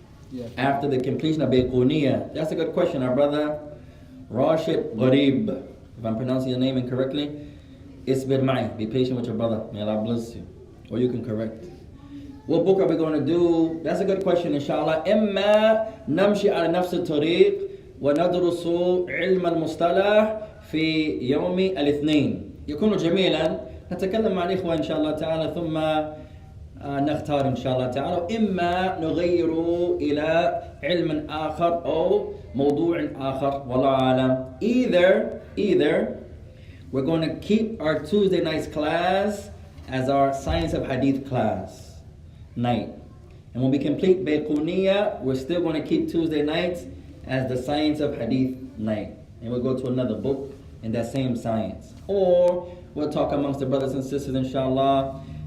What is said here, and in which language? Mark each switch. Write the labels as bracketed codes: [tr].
[en] Yeah. after the completion of Bayquuniyyah? That's a good question, our brother Rashid Gharib. If I'm pronouncing your name incorrectly, Isbir Ma'i. Be patient with your brother. May Allah bless you. Or you can correct. What book are we going to do? That's a good question, inshallah. [ar] إما نمشي على نفس الطريق وندرس علم المصطلح في يوم الاثنين. يكون جميلا. نتكلم مع الإخوة إن شاء الله تعالى ثم نختار إن شاء الله تعالى. إما نغير إلى علم آخر أو موضوع آخر. والله أعلم. [en] Either we're going to keep our Tuesday night's class as our Science of Hadith class night. And when we complete Bayquuniyyah, we're still going to keep Tuesday nights as the Science of Hadith night. And we'll go to another book in that same science. Or we'll talk amongst the brothers and sisters, inshallah.